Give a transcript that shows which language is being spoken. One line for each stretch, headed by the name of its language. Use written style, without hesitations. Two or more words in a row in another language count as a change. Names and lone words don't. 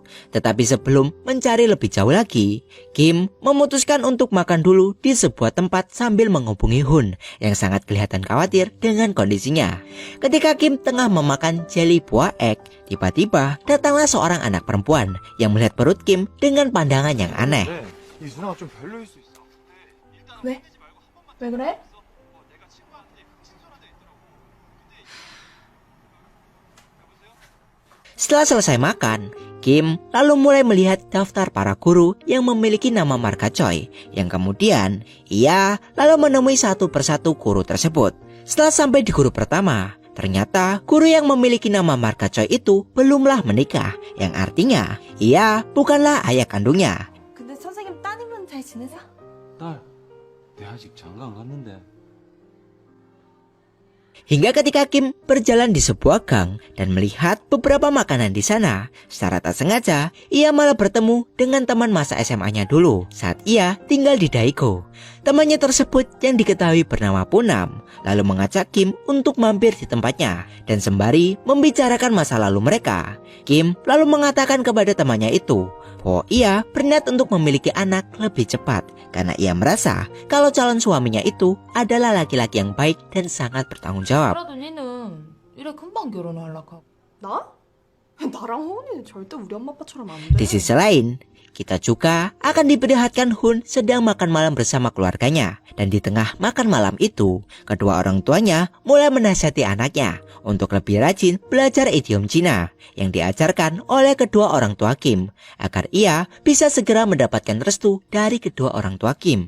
Indonesian: Tetapi sebelum mencari lebih jauh lagi, Kim memutuskan untuk makan dulu di sebuah tempat sambil menghubungi Hun yang sangat kelihatan khawatir dengan kondisinya. Ketika Kim tengah memakan jelly buah egg, tiba-tiba datanglah seorang anak perempuan yang melihat perut Kim dengan pandangan yang aneh.
Korean: 이 누나가 좀 별로일 수 있어. 왜? 왜 그래?
Indonesian: Setelah selesai makan, Kim lalu mulai melihat daftar para guru yang memiliki nama marga Choi, yang kemudian ia lalu menemui satu persatu guru tersebut. Setelah sampai di guru pertama, ternyata guru yang memiliki nama marga Choi itu belumlah menikah, yang artinya ia bukanlah ayah kandungnya.
Korean: 근데 선생님 따님은 잘 지내세요? 딸, 내 아직 장가 안 갔는데.
Indonesian: Hingga ketika Kim berjalan di sebuah gang dan melihat beberapa makanan di sana, secara tak sengaja ia malah bertemu dengan teman masa SMA-nya dulu saat ia tinggal di Daegu. Temannya tersebut yang diketahui bernama Punam lalu mengajak Kim untuk mampir di tempatnya dan sembari membicarakan masa lalu mereka. Kim lalu mengatakan kepada temannya itu bahwa ia berniat untuk memiliki anak lebih cepat karena ia merasa kalau calon suaminya itu adalah laki-laki yang baik dan sangat bertanggung jawab.
Korean: 그래도 니는 이래 금방 결혼하려고 하고. 나? 나랑 호은이는 절대 우리 엄마 아빠처럼 안 돼.
Indonesian: Di sisi lain, kita juga akan diperlihatkan Hun sedang makan malam bersama keluarganya. Dan di tengah makan malam itu, kedua orang tuanya mulai menasihati anaknya untuk lebih rajin belajar idiom Cina yang diajarkan oleh kedua orang tua Kim agar ia bisa segera mendapatkan restu dari kedua orang tua Kim.